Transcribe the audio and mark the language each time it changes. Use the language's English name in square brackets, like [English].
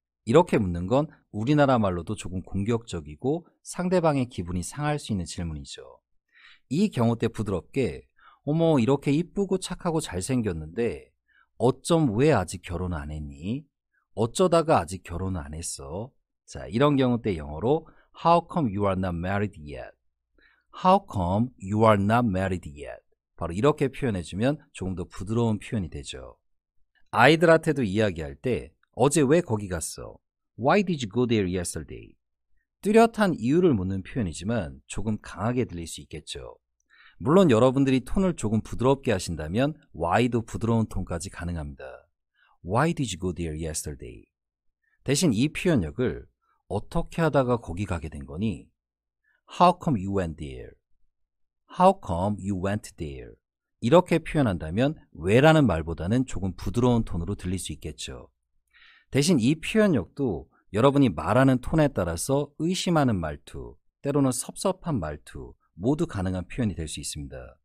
[Korean] 이렇게 묻는 건 우리나라 말로도 조금 공격적이고 상대방의 기분이 상할 수 있는 질문이죠. 이 경우 때 부드럽게 어머 이렇게 이쁘고 착하고 잘생겼는데 어쩜 왜 아직 결혼 안 했니? 어쩌다가 아직 결혼을 안 했어? 자, 이런 경우 때 영어로 [English] How come you are not married yet? How come you are not married yet? [Korean] 바로 이렇게 표현해주면 조금 더 부드러운 표현이 되죠. 아이들한테도 이야기할 때 어제 왜 거기 갔어? [English] Why did you go there yesterday? [Korean] 뚜렷한 이유를 묻는 표현이지만 조금 강하게 들릴 수 있겠죠. 물론 여러분들이 톤을 조금 부드럽게 하신다면 why도 부드러운 톤까지 가능합니다. [English] Why did you go there yesterday? [Korean] 대신 이 표현력을 어떻게 하다가 거기 가게 된 거니? [English] How come you went there? How come you went there? [Korean] 이렇게 표현한다면 왜라는 말보다는 조금 부드러운 톤으로 들릴 수 있겠죠. 대신 이 표현력도 여러분이 말하는 톤에 따라서 의심하는 말투, 때로는 섭섭한 말투 모두 가능한 표현이 될 수 있습니다.